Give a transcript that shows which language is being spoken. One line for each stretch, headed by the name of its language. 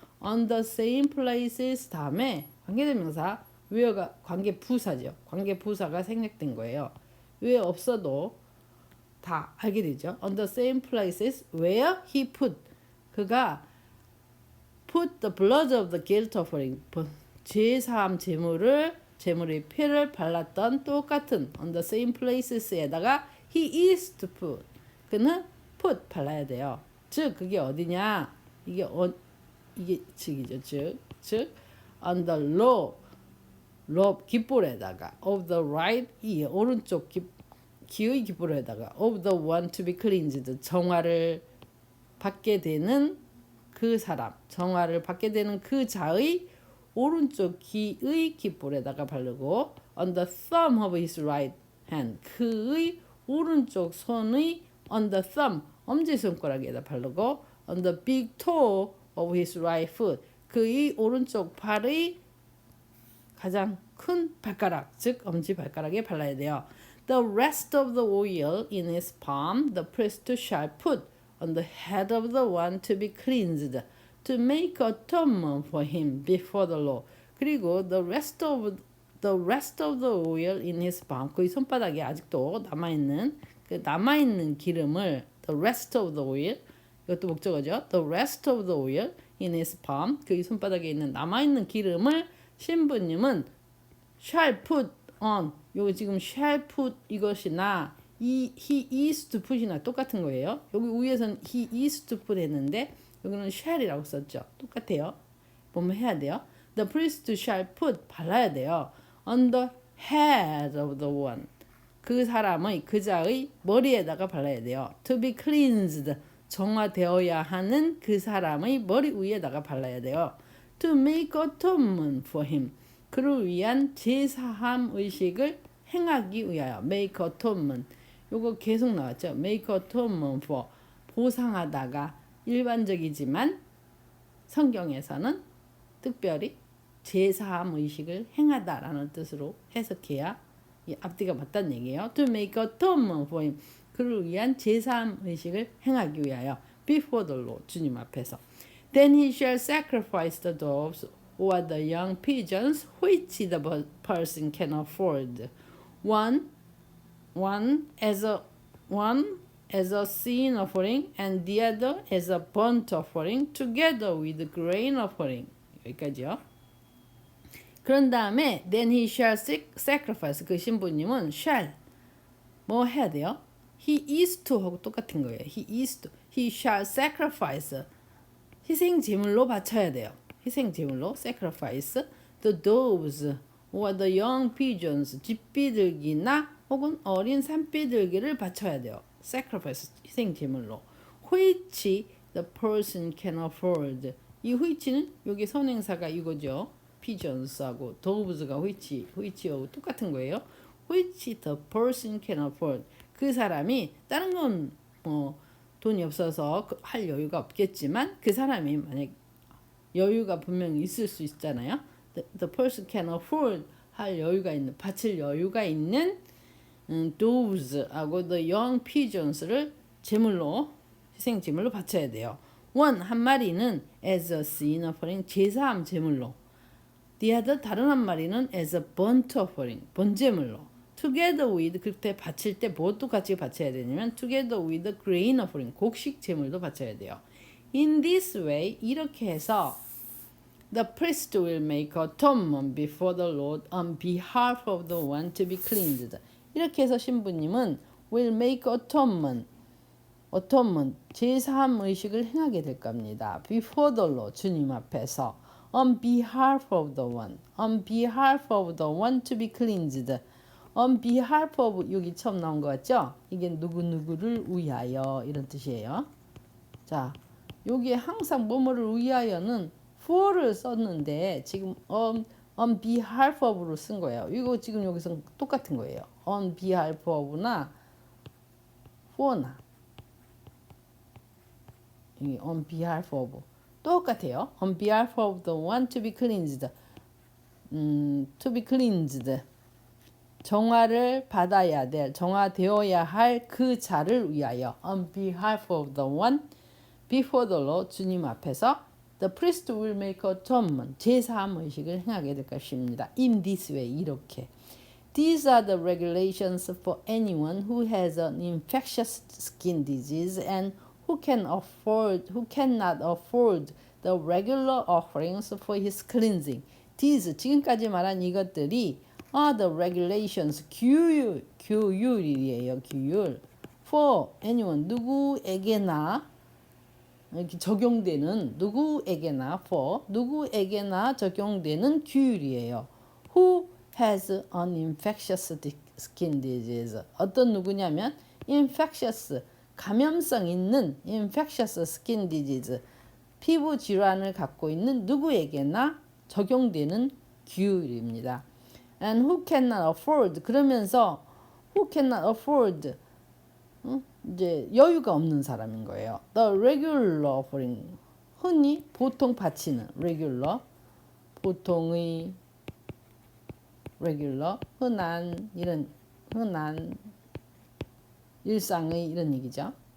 English: on the same places
Korean: 다음에 관계대명사, where가 관계부사죠. 관계부사가 생략된 거예요. where 없어도 다 알게 되죠.
English: on the same places where he put,
Korean: 그가
English: put the blood of the guilt offering,
Korean: 제사함 제물의 피를 발랐던 똑같은
English: on the same places에다가 he is to put,
Korean: 그는
English: put,
Korean: 발라야 돼요. 즉 그게 어디냐? 이게 즉이죠. 즉
English: on the lobe
Korean: 깃볼에다가
English: of the right ear,
Korean: 오른쪽 귀의 깃볼에다가
English: of the one to be cleansed,
Korean: 정화를 받게 되는 그 사람, 정화를 받게 되는 그 자의 오른쪽 귀의 깃볼에다가 바르고,
English: on the thumb of his right hand,
Korean: 그의 오른쪽 손의
English: on the thumb,
Korean: 엄지손가락에다 바르고,
English: on the big toe of his right foot,
Korean: 그의 오른쪽 발의 가장 큰 발가락, 즉 엄지발가락에 발라야 돼요.
English: The rest of the oil in his palm the priest shall put on the head of the one to be cleansed, to make atonement for him before the Lord.
Korean: 그리고
English: the rest of the oil in his palm,
Korean: 그의 손바닥에 아직도 남아있는 기름을,
English: the rest of the oil,
Korean: 이것도 목적어죠.
English: the rest of the oil in his palm,
Korean: 그의 손바닥에 있는 남아있는 기름을 신부님은
English: shall put on,
Korean: 요거 지금
English: shall put
Korean: 이것이나
English: he is to put이나
Korean: 똑같은 거예요. 여기 위에서는
English: he is to put
Korean: 했는데 여기는 shall이라고 썼죠. 똑같아요. 보면 해야 돼요.
English: The priest shall put,
Korean: 발라야 돼요.
English: on the head of the one,
Korean: 그 사람의, 그자의 머리에다가 발라야 돼요.
English: to be cleansed,
Korean: 정화되어야 하는 그 사람의 머리 위에다가 발라야 돼요.
English: to make atonement for him,
Korean: 그를 위한 제사함 의식을 행하기 위하여. make atonement, 요거 계속 나왔죠.
English: make atonement for,
Korean: 보상하다가 일반적이지만 성경에서는 특별히 제사함 의식을 행하다라는 뜻으로 해석해야 앞뒤가 맞다는 얘기예요.
English: to make atonement for him,
Korean: 그를 위한 제사함 의식을 행하기 위하여.
English: before the Lord,
Korean: 주님 앞에서.
English: Then he shall sacrifice the doves or the young pigeons which the person can afford, one as a sin offering and the other as a burnt offering together with grain offering.
Korean: 여기까지요. 그런 다음에
English: then he shall sacrifice,
Korean: 그 신부님은 shall 뭐 해야 돼요?
English: he is to
Korean: 하고 똑같은 거예요.
English: he shall sacrifice,
Korean: 희생 제물로 바쳐야 돼요. 희생 제물로
English: sacrifice the doves or the young pigeons,
Korean: 쥐비둘기나 혹은 어린 산비둘기를 바쳐야 돼요. sacrifice, 희생 제물로.
English: which the person can afford,
Korean: 이 which는 여기 선행사가 이거죠. pigeons하고 doves가 which하고 똑같은 거예요.
English: which the person can afford,
Korean: 그 사람이, 다른 건 뭐 돈이 없어서 할 여유가 없겠지만 그 사람이 만약 여유가 분명히 있을 수 있잖아요.
English: The person can afford,
Korean: 할 여유가 있는, 바칠 여유가 있는
English: doves하고 the young pigeons를
Korean: 제물로 희생 제물로 바쳐야 돼요.
English: one
Korean: 한 마리는
English: as a sin offering
Korean: 제사함 제물로.
English: the other
Korean: 다른 한 마리는
English: as a burnt offering
Korean: 번제물로. together with 그때 바칠 때 무엇도 같이 바쳐야 되냐면
English: together with the grain offering
Korean: 곡식 제물도 바쳐야 돼요.
English: In this way
Korean: 이렇게 해서
English: the priest will make atonement before the Lord on behalf of the one to be cleansed.
Korean: 이렇게 해서 신부님은
English: will make atonement
Korean: 제사함 의식을 행하게 될 겁니다.
English: before the Lord
Korean: 주님 앞에서
English: on behalf of the one to be cleansed. on behalf of
Korean: 여기 처음 나온 거 같죠? 이게 누구누구를 위하여 이런 뜻이에요. 자, 여기에 항상 뭐뭐를 위하여는 for를 썼는데 지금
English: on behalf of
Korean: 로 쓴 거예요. 이거 지금 여기서 똑같은 거예요.
English: on behalf of나 for나 on behalf of
Korean: 똑같아요.
English: on behalf of the one to be cleansed. to be cleansed.
Korean: 정화를 받아야 될, 정화되어야 할 그 자를 위하여
English: on behalf of the one before the Lord
Korean: 주님 앞에서
English: the priest will make atonement
Korean: 제사함 의식을 행하게 될 것입니다.
English: in this way
Korean: 이렇게
English: These are the regulations for anyone who has an infectious skin disease and who cannot afford the regular offerings for his cleansing. These
Korean: 지금까지 말한 이것들이
English: are the regulations
Korean: 규율이에요. 규율
English: for anyone
Korean: 누구에게나 이렇게 적용되는 누구에게나 for 누구에게나 적용되는 규율이에요.
English: Who has an infectious skin disease.
Korean: 어떤 누구냐면 infectious 감염성 있는
English: infectious skin disease
Korean: 피부 질환을 갖고 있는 누구에게나 적용되는 규율입니다.
English: And who cannot afford
Korean: 그러면서
English: who cannot afford
Korean: 이제 여유가 없는 사람인 거예요.
English: The regular offering
Korean: 흔히 보통 바치는 regular 보통의 regular 흔한 이런 흔한 일상의 이런 얘기죠.